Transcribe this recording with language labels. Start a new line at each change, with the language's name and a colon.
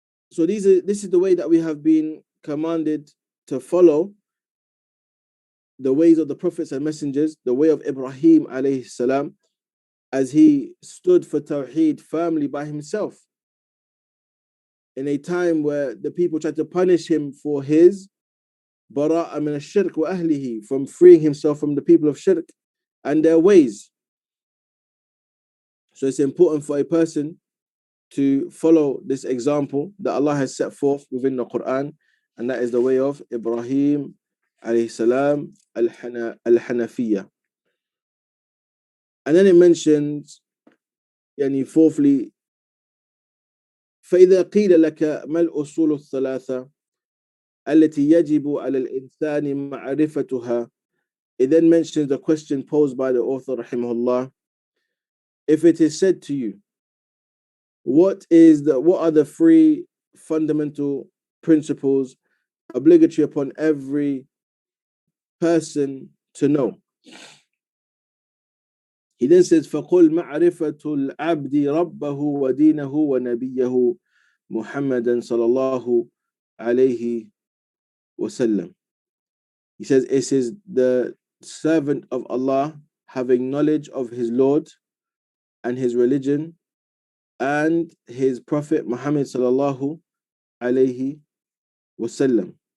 English: So this is the way that we have been commanded to follow, the ways of the prophets and messengers, the way of Ibrahim alayhi salam, as he stood for Tawheed firmly by himself in a time where the people tried to punish him for his bara'a min ash-shirk wa ahlihi, from freeing himself from the people of shirk and their ways. So it's important for a person to follow this example that Allah has set forth within the Quran, and that is the way of Ibrahim alayhi salam al-Hanafiyya. And then it mentions, fourthly,
Arabic: فإذا قيل لك ما الأصول الثلاثة التي يجب على الإنسان معرفتها.
English: It then mentions the question posed by the author rahimahullah. If it is said to you, what are the three fundamental principles obligatory upon every person to know? He then says,
Arabic: فَقُلْ مَعْرِفَةُ الْعَبْدِ رَبَّهُ وَدِينَهُ وَنَبِيَّهُ مُحَمَّدًا صَلَى اللَّهُ عَلَيْهِ وَسَلَّمَ.
English: He says, it is the servant of Allah having knowledge of his Lord and his religion and his Prophet Muhammad sallallahu alayhi wasallam.